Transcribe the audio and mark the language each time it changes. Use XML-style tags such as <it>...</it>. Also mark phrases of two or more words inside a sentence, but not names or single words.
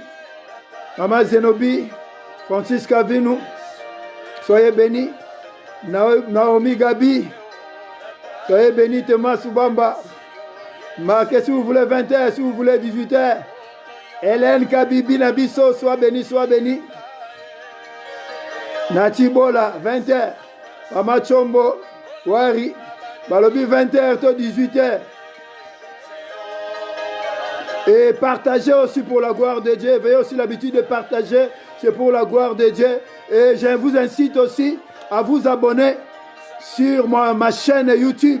<fr>Maman Zenobi, Francisca Vinou, soyez bénis. Naomi Gabi, soyez bénis. Thomas Soubamba. Marquez si vous voulez 20h, si vous voulez 18h. Hélène Kabibi Nabiso, sois béni, sois béni. Natibola, 20h. Mama Chombo, Wari, Balobi 20h, 18h. Et partagez aussi pour la gloire de Dieu. Veillez aussi l'habitude de partager, c'est pour la gloire de Dieu. Et je vous incite aussi à vous abonner sur ma chaîne YouTube.</fr>